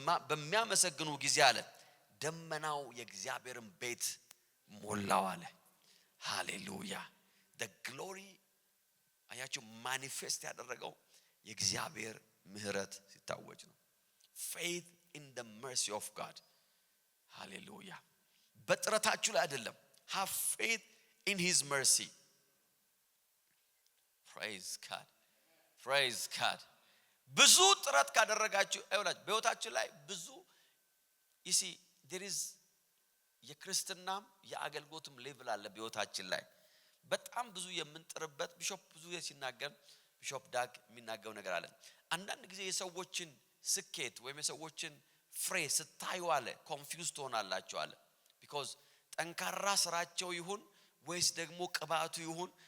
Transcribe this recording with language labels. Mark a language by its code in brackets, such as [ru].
[am] በሚያመሰግኑ ጊዜ አለ ደመናው የእግዚአብሔርን ቤት ሞላው አለ። ሃሌሉያ። the glory አያችሁ ማኒፌስት ያደረገው የእግዚአብሔር ምህረት ሲታወጅ ነው። [en] faith in the mercy of God. hallelujah. [am] በጥረታችሁ ላይ አይደለም [en] have faith in his mercy. praise God. praise God. [am] ብዙ ጥረት ካደረጋችሁ አይውላችሁ በህይወታችሁ ላይ ብዙ [en] you see there is [am] የክርስትናም የአገልግሎትም ሌቭል አለ በህይወታችን ላይ በጣም ብዙ የምንጥርበት ቢሾፕ ብዙ ሲናገር ቢሾፕ ዳግ የሚናገው ነገር አለ። አንዳንድ ጊዜ የሰዎችን ስኬት ወይም የሰዎችን ፍሬ ስታዩ አለ ኮንፊውዝ ትሆናላችሁ አለ because ጠንካራ ስራቸው ይሁን ወይስ ደግሞ ቅባቱ ይሁን